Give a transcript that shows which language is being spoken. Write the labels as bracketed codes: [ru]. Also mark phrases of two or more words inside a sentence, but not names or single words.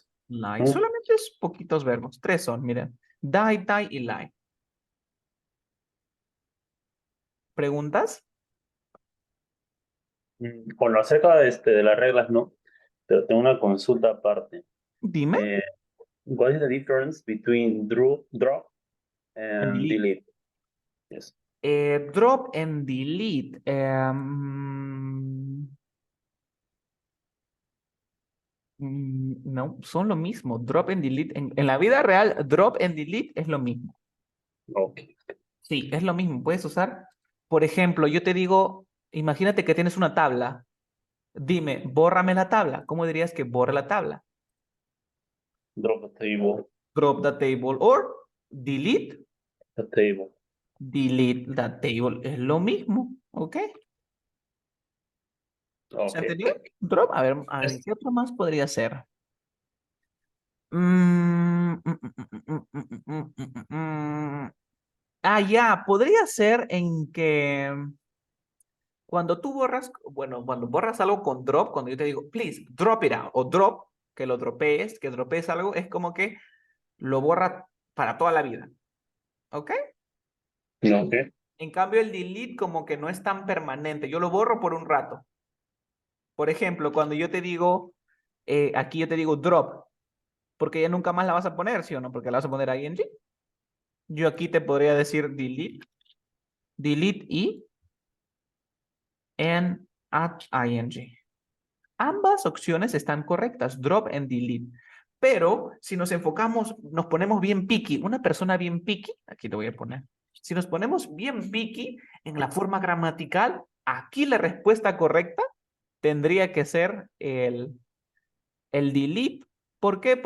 [en] Lie. Mm, [es] Solamente es poquitos verbos. 3 son, miren. [en] Die, die [es] y lie. ¿Preguntas? Bueno, acerca de las reglas, ¿no? Pero tengo una consulta aparte. Dime. [en] Eh, what is the difference between drop And and delete. delete? Yes. Drop and delete. [es] No, son lo mismo. [en] Drop and delete. [es] En la vida real, [en] drop and delete [es] es lo mismo. [en] Okay. [es] Sí, es lo mismo. Puedes usar, por ejemplo, yo te digo, imagínate que tienes una tabla. Dime, bórrame la tabla. ¿Cómo dirías que borra la tabla? [en] Drop the table. Drop the table or delete the table. Delete the table [es] es lo mismo, ¿ok? ¿Se [en] Okay. [es] entendió? Drop, a ver, [en] Yes. [es] ¿qué otro más podría ser? Ah, ya, podría ser en que cuando tú borras, bueno, cuando borras algo con drop, cuando yo te digo, [en] please, drop it out, o drop, [es] que dropees algo, es como que lo borra para toda la vida, ¿ok? [en] Okay. [es] En cambio, el delete como que no es tan permanente, yo lo borro por un rato. Por ejemplo, cuando yo te digo, aquí yo te digo drop, porque ya nunca más la vas a poner, ¿sí o no? Porque la vas a poner ing. Yo aquí te podría decir [en] delete, delete [es] y en at ing. Ambas opciones están correctas, [en] drop and delete. [es] Pero si nos enfocamos, nos ponemos bien picky, una persona bien picky, aquí te voy a poner. Si nos ponemos bien picky en la forma gramatical, aquí la respuesta correcta tendría que ser el delete. ¿Por qué?